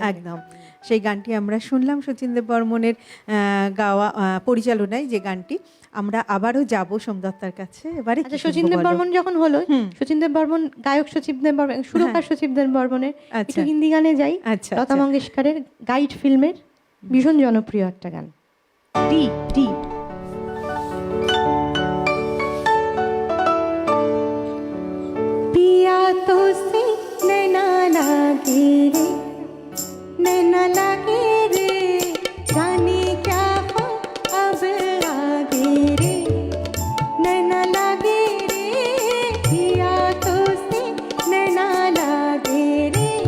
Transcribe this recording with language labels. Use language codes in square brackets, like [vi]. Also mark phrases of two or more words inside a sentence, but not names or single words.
[bn] একদম, সেই গানটি আমরা শুনলাম শচীন দেব বর্মনের গাওয়া, পরিচালনায় যে গানটি। আমরা আবারও যাব সোমদত্তার কাছে এবারে। আচ্ছা, শচীন দেব বর্মন যখন হলো, শচীন দেব বর্মন গায়ক, শচীন দেব বর্মন সুরকার, শচীন দেব বর্মনের একটু হিন্দি গানে যাই। আচ্ছা, লতা মঙ্গেশকরের গাইড ফিল্মের ভীষণ জনপ্রিয় একটা গান, টি টি। [hi] पिया तो से नैना लागे रे, नैना लागे रे, जाने क्या हो अब आगे रे, नैना लागे रे, पिया तो से नैना लागे रे।